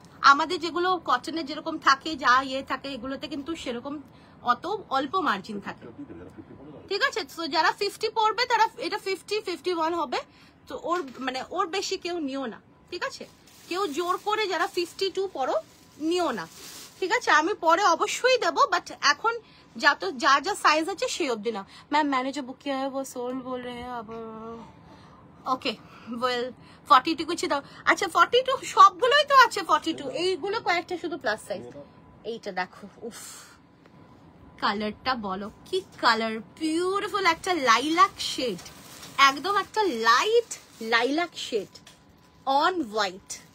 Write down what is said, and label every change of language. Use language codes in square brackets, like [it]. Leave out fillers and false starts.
[bn] আমাদের যেগুলো কটনের যেরকম থাকে, যা ইয়ে থাকে, এগুলোতে কিন্তু সেরকম অত অল্প মার্জিন থাকে, ঠিক আছে। তো যারা 50 পড়বে তারা এটা 50-51 হবে। তো ওর মানে ওর বেশি কেউ নিও না, ঠিক আছে। কেউ জোর করে যারা 52 পড়ো নিও না, ঠিক আছে। আমি পরে অবশ্যই দেবো, বাট এখন যা যা সাইজ আছে সেই অবধি না। [hi] मैम मैंने जो बुक किया है वो सोल्ड बोल रहे हैं अब। [bn] ওকে ওয়েল 42 কিছু দাও। আচ্ছা 42 সবগুলোই তো আছে 42, এইগুলো কয়েকটা শুধু প্লাস সাইজ। এইটা দেখো, উফ কালারটা বলো কি কালার, বিউটিফুল একটা লাইলাক শেড, একদম একটা light lilac shade on white.